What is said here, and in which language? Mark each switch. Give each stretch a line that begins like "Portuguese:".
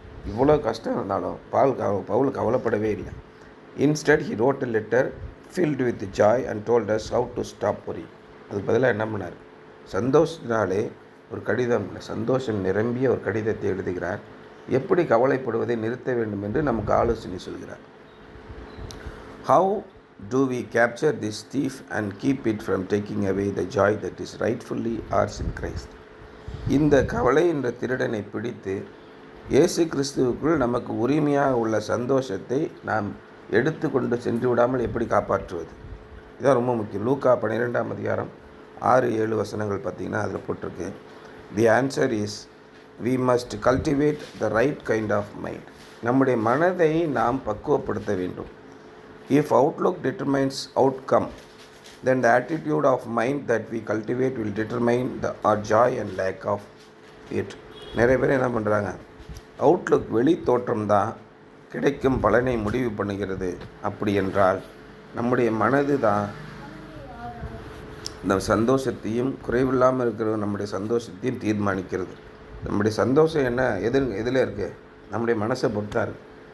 Tamil: இவ்வளோ கஷ்டம் இருந்தாலும் பவுல் கவலைப்படவே இல்லை.
English: Instead he wrote a letter filled with joy and told us how to stop worry.
Tamil: அதுக்கு பதிலாக என்ன பண்ணார்? சந்தோஷத்தினாலே ஒரு கடிதம், சந்தோஷம் நிரம்பிய ஒரு கடிதத்தை எழுதுகிறார். எப்படி கவலைப்படுவதை நிறுத்த வேண்டும் என்று நமக்கு ஆலோசனை சொல்கிறார்.
English: How do we capture this thief and keep it from taking away the joy that is rightfully ours in Christ?
Tamil: இந்த கவலை என்ற திருடனை பிடித்து இயேசு கிறிஸ்துவுக்குள் நமக்கு உரிமையாக உள்ள சந்தோஷத்தை நாம் எடுத்து கொண்டு சென்று விடாமல் எப்படி காப்பாற்றுவது? இதான் ரொம்ப முக்கியம். லூக்கா 12ஆம் அதிகாரம் 6-7 வசனங்கள் பார்த்திங்கன்னா அதில் போட்டிருக்கு.
English: The answer is we must cultivate the right kind of mind.
Tamil: நம்முடைய மனதை நாம் பக்குவப்படுத்த வேண்டும்.
English: If outlook determines outcome, then the attitude of mind that we cultivate will determine our joy and lack of it.
Tamil: நிறைய பேர் என்ன பண்ணுறாங்க? Outlook, வெளி தோற்றம் தான் கிடைக்கும் பலனை முடிவு பண்ணுகிறது. அப்படி என்றால் நம்முடைய மனது தான் இந்த சந்தோஷத்தையும், குறைவில்லாமல் இருக்கிற நம்முடைய சந்தோஷத்தையும் தீர்மானிக்கிறது. நம்முடைய சந்தோஷம் என்ன எதில் இருக்குது? நம்முடைய மனசை பொறுத்தா இருக்குது.